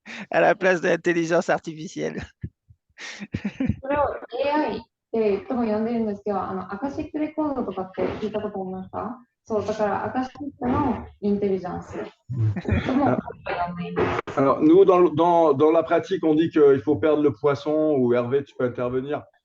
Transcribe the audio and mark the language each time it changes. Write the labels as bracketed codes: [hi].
[fr] À la place de l'intelligence artificielle. [ja] それを AI ってとも呼んでるんですけど、アカシックレコードとかって聞いたことありますか？そう、だからアカシックのインテリジェンスとも呼んでいます。 [fr] Alors, nous, dans la pratique, on dit qu'il faut perdre le poisson, ou Hervé, tu peux intervenir.